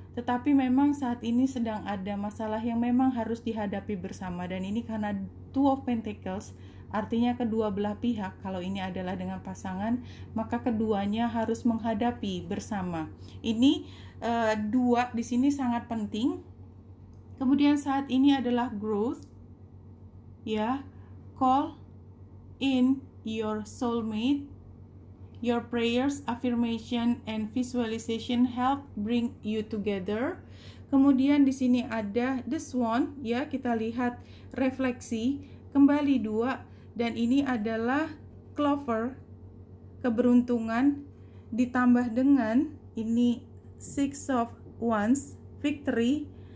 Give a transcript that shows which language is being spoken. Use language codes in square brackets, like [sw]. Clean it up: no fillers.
[id] Tetapi memang saat ini sedang ada masalah yang memang harus dihadapi bersama, dan ini karena Two of Pentacles, artinya kedua belah pihak. Kalau ini adalah dengan pasangan, maka keduanya harus menghadapi bersama. Ini dua di sini sangat penting. Kemudian saat ini adalah growth ya. [en] Call in your soulmate. Your prayers, affirmation, and visualization help bring you together. [id] Kemudian di sini ada the swan ya, kita lihat refleksi kembali dua, dan ini adalah clover, keberuntungan, ditambah dengan ini Six of Wands, victory.